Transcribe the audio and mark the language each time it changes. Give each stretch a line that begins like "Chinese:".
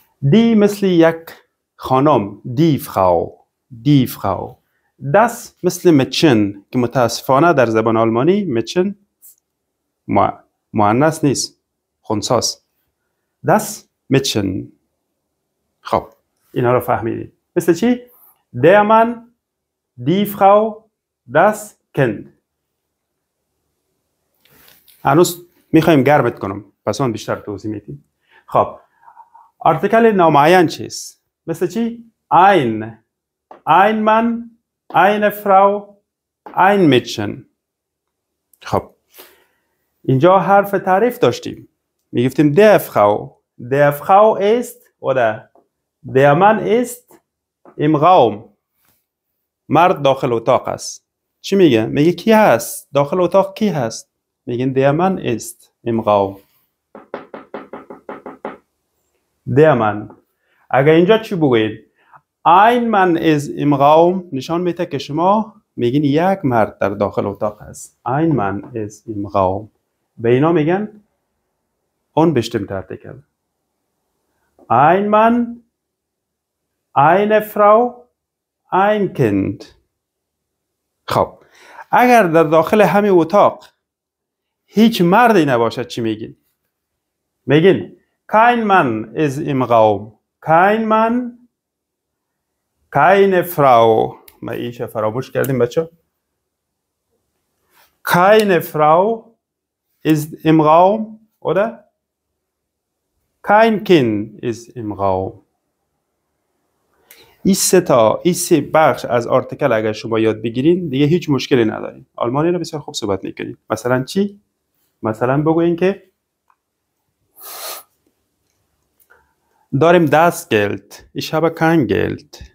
Persian: دی مثل یک خانم، دی فراو. دس مثل مچن که متاسفانه در زبان آلمانی مچن مؤنث نیست، خنثی است. دس مچن. خب اینا رو فهمیدید. مثل چی؟
German: der Mann، die Frau، das Kind.
Persian: هنوز میخوایم گرمت کنم، پس اون بیشتر توضیح میدیم. خب آرتیکل نامعین چیست؟ مثل چی؟
German: ein Mann، eine Frau، ein Mädchen.
Persian: خب اینجا حرف تعریف داشتیم. میگفتیم
German: der Frau ist oder der Mann ist im Raum.
Persian: مرد داخل اتاق است. چی میگه؟ میگه کی هست؟ داخل اتاق کی هست؟ میگن
German: der Mann ist im Raum. der Mann.
Persian: اگر اینجا چی بگوید؟
German: ein Mann ist im Raum
Persian: نشان میده که شما میگین یک مرد در داخل اتاق است.
German: ein Mann ist im Raum.
Persian: به اینا میگن
German: unbestimmte Artikel. ein Mann، eine Frau، ein Kind.
Persian: خب اگر در داخل همین اتاق هیچ مردی نباشد چی میگین؟ میگین
German: kein Mann ist im Raum، kein Mann، keine Frau.
Persian: ما ایش فراموش کردیم بچه.
German: keine Frau ist im Raum oder kein Kind ist im Raum.
Persian: این سه بخش از آرتیکل اگر شما یاد بگیرین دیگه هیچ مشکلی ندارین. آلمانی رو بسیار خوب صحبت میکنین. مثلا چی؟ مثلا بگوین که داریم
German: das Geld، ich habe kein Geld.